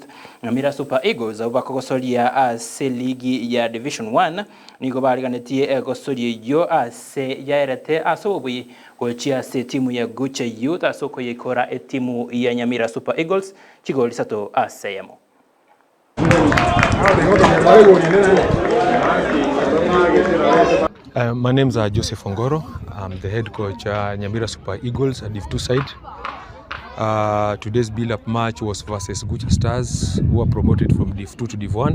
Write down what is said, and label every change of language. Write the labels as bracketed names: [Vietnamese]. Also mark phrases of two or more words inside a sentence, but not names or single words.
[Gusii] Nyamira Super Eagles bakogosoria ase ligi ya Division 1 nigo bareganitie egosori yo ase yaerete asobui gochia ase timu ya Gucha Youth asoko yekora timu ya Nyamira Super Eagles chigoli sato aseyemo. [English] My name is Joseph Ongoro. I'm the head coach Nyamira Super Eagles at Div 2 side. Today's build-up match was versus Gucha Stars, who are promoted from Div 2 to Div 1.